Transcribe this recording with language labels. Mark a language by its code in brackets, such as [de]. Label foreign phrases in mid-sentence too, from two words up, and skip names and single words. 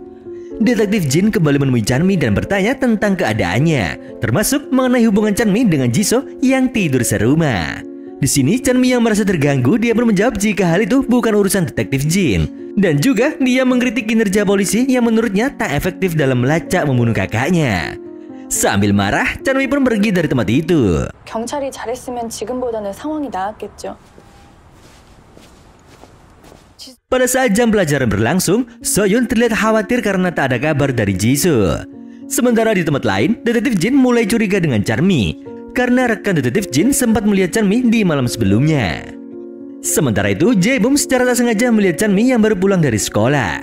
[id] Detektif Jin kembali menemui Chanmi dan bertanya tentang keadaannya, termasuk mengenai hubungan Chanmi dengan Jisoo yang tidur serumah. Di sini Chanmi yang merasa terganggu, dia pun menjawab jika hal itu bukan urusan detektif Jin. Dan juga dia mengkritik kinerja polisi yang menurutnya tak efektif dalam melacak membunuh kakaknya. Sambil marah, Chanmi pun pergi dari tempat itu. [ko] 경찰이 잘했으면 지금보다는 상황이 나았겠죠. [id] Pada saat jam pelajaran berlangsung, So-yoon terlihat khawatir karena tak ada kabar dari Jisoo. Sementara di tempat lain, detektif Jin mulai curiga dengan Chanmi karena rekan detektif Jin sempat melihat Chanmi di malam sebelumnya. Sementara itu, Jae-bum secara tak sengaja melihat Chanmi yang baru pulang dari sekolah.